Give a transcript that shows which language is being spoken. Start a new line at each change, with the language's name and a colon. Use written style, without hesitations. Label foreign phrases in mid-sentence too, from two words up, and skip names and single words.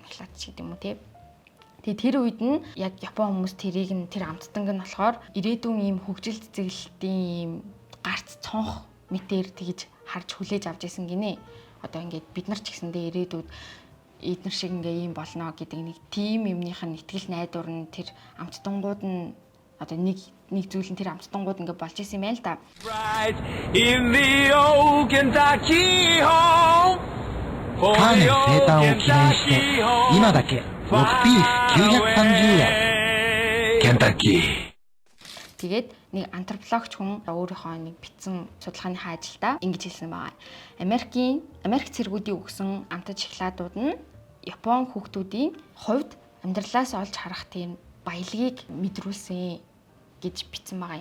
Mongolian: Шоколад ч гэдэг юм уу тий. Тэгээ тэр үед нь яг Япон хүмүүс тэрийг нь тэр амттанг нь болохоор ирээдүйн ийм хөгжил цэцэглэлтийн ийм гарц цонх мэтэр тэгж харж хүлээж авч исэн гинэ. Одоо ингээд бид нар ч гэсэндээ ирээдүйд эднэр шиг ингээ ийм болно гэдэг нэг тийм юмных нь итгэл найдвар нь тэр амттангууд нь одоо нэг зүйл нь тэр амттангууд ингээ болж исэн юм байна л да.
English: In the old Kentucky home
Japanese: カーネ生誕を記念して今だけ6ピース930円ケンタッキー
Mongolian: Тэгээд нэг антропологч хүн өөрийнхөө нэг битсэн судалгааныхаа ажилдаа ингэж хэлсэн байгаа. Америк цэргүүдийн өгсөн амтад шоколадууд нь Япон хүүхдүүдийн хувьд амьдралаас олж харах тийм баялагийг мэдрүүлсэн гэж бичсэн байгаа юм.